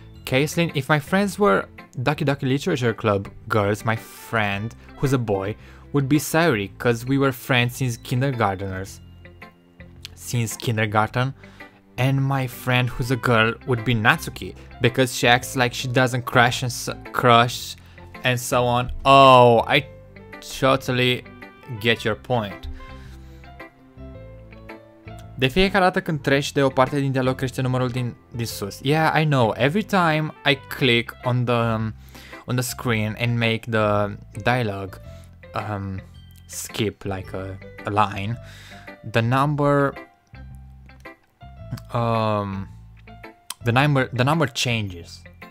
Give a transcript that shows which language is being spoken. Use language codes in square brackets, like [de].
[en] Caitlin, if my friends were Doki Doki Literature Club girls, my friend, who's a boy, would be Sayuri, cause we were friends since kindergarten, and my friend who's a girl would be Natsuki, because she acts like she doesn't crush and so on. Oh, I totally get your point. [ro] De fiecare dată când treci de o parte din dialog crește numărul din sus. [en] Yeah, I know. Every time I click on the screen and make the dialogue skip like a line, the number changes.